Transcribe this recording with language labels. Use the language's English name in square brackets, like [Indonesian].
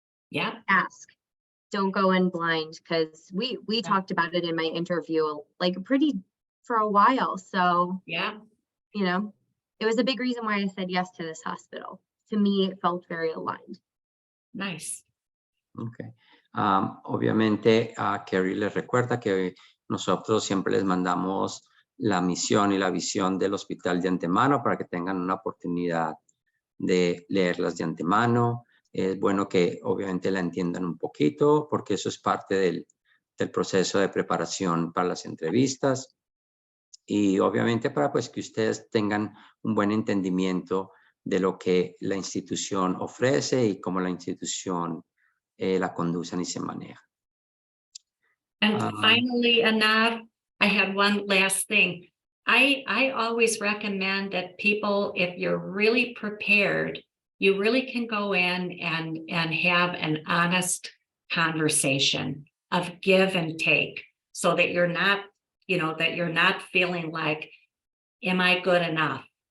[English] yeah, ask. Don't go in blind, because we talked about it in my interview like for a while. So yeah, you know, it was a big reason why I said yes to this hospital. To me, it felt very aligned. Nice. Okay. [Spanish] Obviamente a Carrie les recuerda que nosotros siempre les mandamos la misión y la visión del hospital de antemano para que tengan una oportunidad de leerlas de antemano. Es bueno que obviamente la entiendan un poquito porque eso es parte del proceso de preparación para las entrevistas y obviamente para pues que ustedes tengan un buen entendimiento de lo que la institución ofrece y cómo la institución la conducen y se maneja. [English] And finally, Anav, I had one last thing. I always recommend that people, if you're really prepared, you really can go in and have an honest conversation of give and take so that you're not, you know, that you're not feeling like, am I good enough?